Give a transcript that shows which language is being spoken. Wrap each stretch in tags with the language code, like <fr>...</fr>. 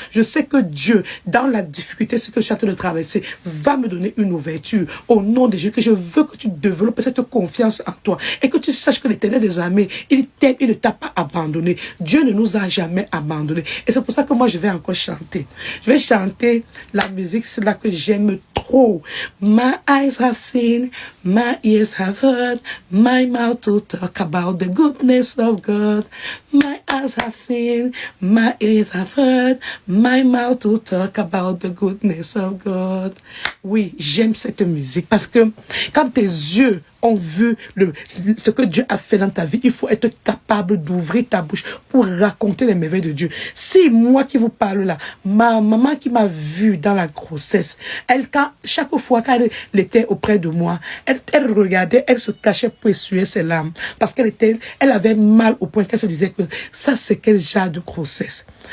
<fr>Je sais que Dieu, dans la difficulté, ce que je suis en train de traverser, va me donner une ouverture. Au nom de Jésus, que je veux que tu développes cette confiance en toi et que tu saches que l'Éternel des armées, il t'aime, il ne t'a pas abandonné. Dieu ne nous a jamais abandonné. Et c'est pour ça que moi, je vais encore chanter. Je vais chanter la musique, c'est là que j'aime trop.</fr> <en>My eyes have seen, my ears have heard, my mouth to talk about the goodness of God. My eyes have seen, my ears have heard, my mouth to talk about the goodness of God.</en> <fr>Oui, j'aime cette musique parce que quand tes yeux ont vu ce que Dieu a fait dans ta vie, il faut être capable d'ouvrir ta bouche pour raconter les merveilles de Dieu. Si moi qui vous parle là, ma maman qui m'a vu dans la grossesse, chaque fois qu'elle était auprès de moi, elle regardait, elle se cachait pour essuyer ses larmes parce elle avait mal au point qu'elle se disait que ça c'est quel genre de grossesse.</fr>